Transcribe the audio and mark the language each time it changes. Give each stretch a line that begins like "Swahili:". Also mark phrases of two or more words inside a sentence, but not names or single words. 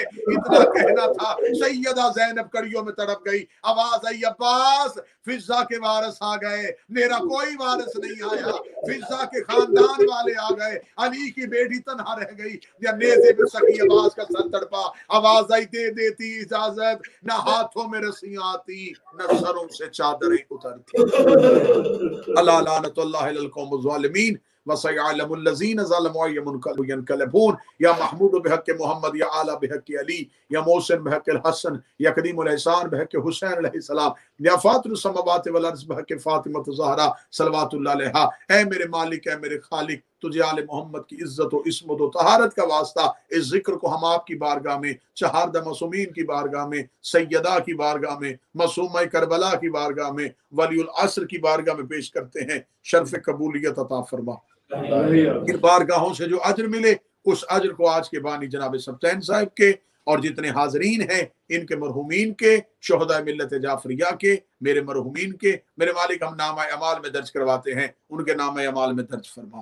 Urdu: اتنا کہنا تھا، سیدہ زینب کڑیوں میں تڑپ گئی، آواز آئی عباس فضا کے وارث آ گئے، میرا کوئی وارث نہیں آیا، فضا کے خاندان والے آ گئے، علی کی بیٹی تنہا رہ گئی. یا نیزے میں سکی عباس کا سر تڑپا، آواز آئی دے دیتی اجازت، نہ ہاتھوں میں رسیاں آتی، نہ سروں سے چادریں اترتی.
Arabic: ألا لعنة الله على القوم الظالمين وسيعلم الذين ظلموا ينقلبون. يا محمود بحق محمد، يا أعلى بحق علي، يا محسن بحق حسن، يا كريم الإحسان بحق حسين عليه السلام، يا فاطر السماوات والأرض بحق فاطمة زهراء صلوات الله عليها.
Urdu: اے میرے مالک، اے میرے خالق، تجھے آل محمد کی عزت و عصمت و طہارت کا واسطہ، اس ذکر کو ہم آپ کی بارگاہ میں، چہاردہ معصومین کی بارگاہ میں، سیدہ کی بارگاہ میں، معصومہ کربلا کی بارگاہ میں، ولی العصر کی بارگاہ میں پیش کرتے ہیں. شرف قبولیت عطا فرما. ان بارگاہوں سے جو اجر ملے، اس اجر کو آج کے بانی جناب سبطین صاحب کے اور جتنے حاضرین ہیں، ان کے مرحومین کے، شہدا ملت جعفریہ کے، میرے مرحومین کے، میرے مالک ہم نامہ اعمال میں درج کرواتے ہیں، ان کے نامہ اعمال میں درج فرما.